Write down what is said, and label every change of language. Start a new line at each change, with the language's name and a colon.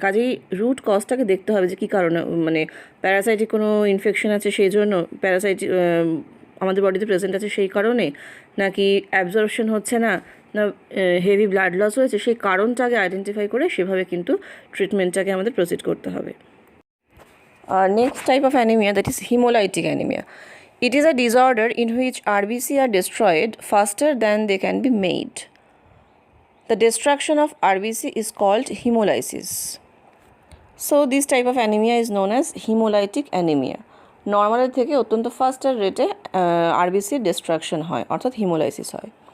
Bangla: কাজেই রুট কজটাকে দেখতে হবে যে কী কারণে, মানে প্যারাসাইটিক কোনো ইনফেকশন আছে সেই জন্য প্যারাসাইটিক আমাদের বডিতে প্রেজেন্ট আছে সেই কারণে, নাকি অ্যাবজর্পশন হচ্ছে না, না হেভি ব্লাড লস হয়েছে, সেই কারণটাকে আইডেন্টিফাই করে সেভাবে কিন্তু ট্রিটমেন্টটাকে আমাদের প্রসিড করতে হবে।
English: Next type of anaemia, that is haemolytic anaemia. It is a disorder in which RBC are destroyed faster than they can be made. The destruction of RBC is called hemolysis. So this type of anemia is known as hemolytic anemia.
Bangla: নর্মালের থেকে অত্যন্ত ফাস্টার রেটে আরবিসির distraction হয়, অর্থাৎ haemolysis হয়।